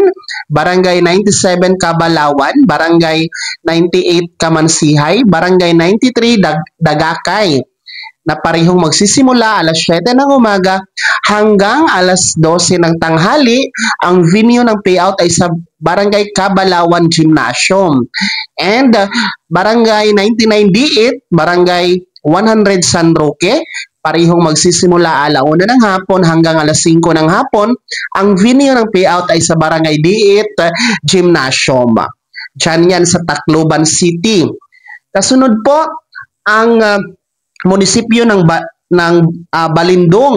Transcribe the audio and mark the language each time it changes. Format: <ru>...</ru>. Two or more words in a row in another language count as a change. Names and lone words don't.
<tl>Barangay 97 Kabalawan, Barangay 98 Kamansihay, Barangay 93 Dagakay, na parehong magsisimula alas 7 ng umaga hanggang alas 12 ng tanghali. Ang venue ng payout ay sa Barangay Kabalawan Gymnasium. And Barangay 99 Diit, Barangay 100 San Roque, parehong magsisimula alauna ng hapon hanggang alas 5 ng hapon. Ang venue ng payout ay sa Barangay Diit Gymnasium. Diyan yan sa Tacloban City. Kasunod po ang munisipyo ng Balindong.</tl>